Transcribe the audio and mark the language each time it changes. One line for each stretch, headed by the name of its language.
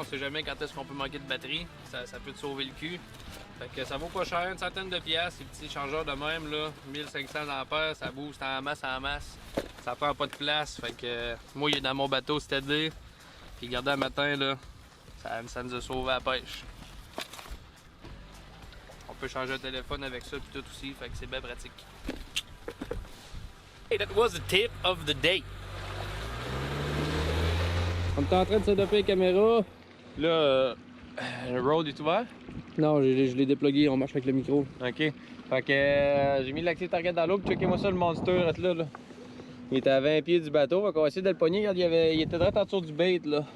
French: On sait jamais quand est-ce qu'on peut manquer de batterie. Ça peut te sauver le cul. Fait que ça vaut pas cher, une centaine de piastres, ces petits chargeurs de même, là, 1500 ampères, ça booste en masse. Ça prend pas de place. Fait que moi, il est dans mon bateau cet été. Puis regardez, un matin, là, ça nous a sauvé à la pêche. On peut changer le téléphone avec ça puis tout aussi, fait que c'est bien pratique.
English: Hey, that was the tip of the day.
French: On est en train de setuper les caméras. Là, le road est ouvert? Non, je l'ai déplugué, on marche avec le micro. OK. Fait que j'ai mis l'active target dans l'eau, puis checkez-moi ça, le monster là. Il était à 20 pieds du bateau, fait qu'on va essayer de le pogner. Regarde, il était direct en dessous du bait, là.